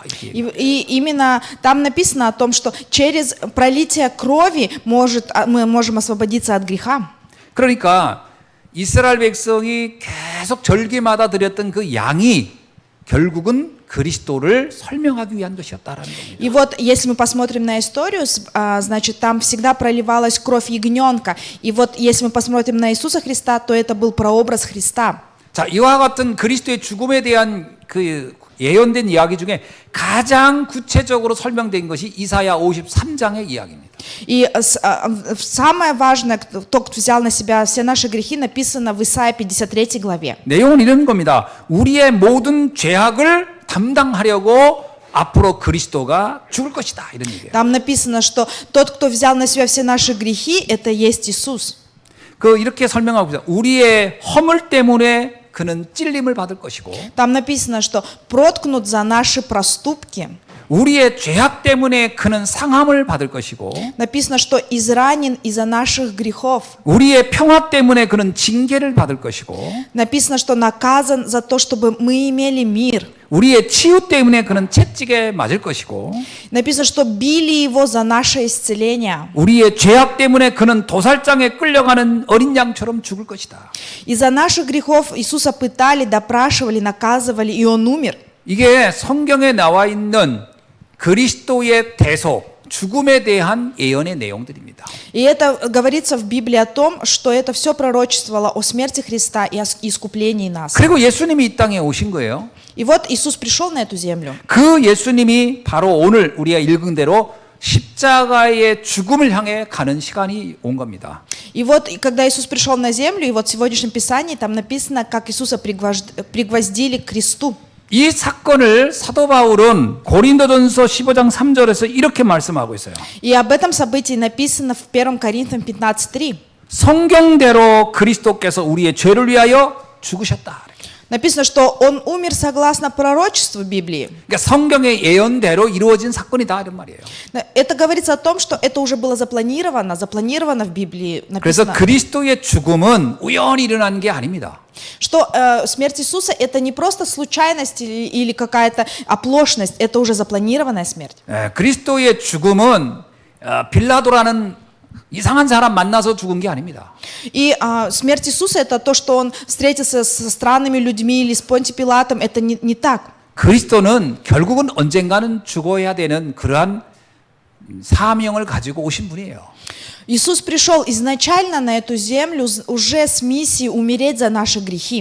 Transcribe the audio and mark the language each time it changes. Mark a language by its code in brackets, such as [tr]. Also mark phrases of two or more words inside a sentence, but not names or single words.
[ko] 이렇게 얘기해요. [ru] И именно там написано о том, что через пролитие крови мы можем освободиться от греха. [ko] 그러니까 이스라엘 백성이 계속 절기마다 드렸던 그 양이 결국은 그리스도를 설명하기 위한 것이었다라는 겁니다. [ru] И вот, если мы посмотрим на историю, значит, там всегда проливалась кровь ягненка. И вот, если мы посмотрим на Иисуса Христа, то это был прообраз Христа. [ko] 자, 이와 같은 그리스도의 죽음에 대한 그 예언된 이야기 중에 가장 구체적으로 설명된 것이 이사야 53장의 이야기입니다. [ru] И самое важное, кто взял на себя все наши грехи, написано в Исаии 53 главе. [ko] 내용은 이런 겁니다. 우리의 모든 죄악을 담당하려고 앞으로 그리스도가 죽을 것이다. 이런 얘기예요. [ru] Там написано, что тот, кто взял на себя все наши грехи, это есть Иисус. [ko] 이렇게 설명하고 있어요. 우리의 허물 때문에 그는 찔림을 받을 것이고 [ru] Там написано, что проткнут за наши проступки. [ko] 우리의 죄악 때문에 그는 상함을 받을 것이고 [ru] Написано, что изранен из-за наших грехов. [ko] 우리의 평화 때문에 그는 징계를 받을 것이고 [ru] Написано, что наказан за то, чтобы мы имели мир. [ko] 우리의 치유 때문에 그는 채찍에 맞을 것이고 [ru] Написано, что били его за наше исцеление. [ko] 우리의 죄악 때문에 그는 도살장에 끌려가는 어린 양처럼 죽을 것이다. [ru] Из-за наших грехов Иисуса пытали, допрашивали, наказывали, и Он умер. [ko] 이게 성경에 나와 있는 그리스도의 대속, 죽음에 대한 예언의 내용들입니다. [ru] И это говорится в Библии о том, что это все пророчествовало о смерти Христа и о искуплении нас. [ko] 그리고 예수님이 이 땅에 오신 거예요. [ru] И вот Иисус пришел на эту землю. [ko] 그 예수님이 바로 오늘 우리가 읽은 대로 십자가의 죽음을 향해 가는 시간이 온 겁니다. [ru] И вот, когда Иисус пришел на землю, и вот в сегодняшнем Писании там написано, как Иисуса пригвоздили к кресту. [ko] 이 사건을 사도 바울은 고린도전서 15장 3절에서 이렇게 말씀하고 있어요. [ru] И об этом событии написано в 1 Коринфянам 15:3. [ko] 성경대로 그리스도께서 우리의 죄를 위하여 죽으셨다. [ru] Написано, что Он умер согласно пророчеству Библии. [ko] 그러니까 성경의 예언대로 이루어진 사건이다 이런 말이에요. [ru] Это говорится о том, что это уже было запланировано в Библии. [ko] 그래서 [ru] Написано, [ko] 그리스도의 죽음은 우연히 일어난 게 아닙니다. [ru] что смерть Иисуса это не просто случайность или какая-то оплошность, это уже запланированная смерть. [ko] 그리스도의 죽음은 빌라도라는 이상한 사람 만나서 죽은 게 아닙니다. [ru] И смерть Иисуса это то, что Он встретился со странными людьми или с Понтием Пилатом, это не так. [ko] 그리스도는 결국은 언젠가는 죽어야 되는 그러한 사명을 가지고 오신 분이에요. [ru] Иисус пришел изначально на эту землю уже с миссией умереть за наши грехи.